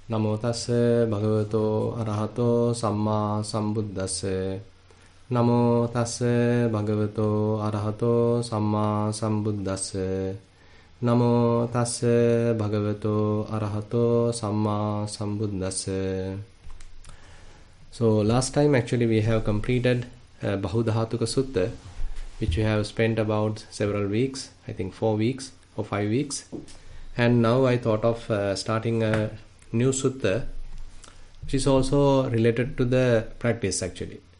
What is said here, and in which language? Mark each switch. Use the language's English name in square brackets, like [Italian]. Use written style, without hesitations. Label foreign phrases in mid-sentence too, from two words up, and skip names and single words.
[Pali] Namo tassa bhagavato arahato samma sambuddhassa. Namo tassa bhagavato arahato samma sambuddhassa. Namo tassa bhagavato arahato samma sambuddhassa. [English] So last time actually we have completed Bahudhatuka Sutta, which we have spent about several weeks, I think 4 weeks or 5 weeks. And now I thought of starting a new sutta, which is also related to the practice actually.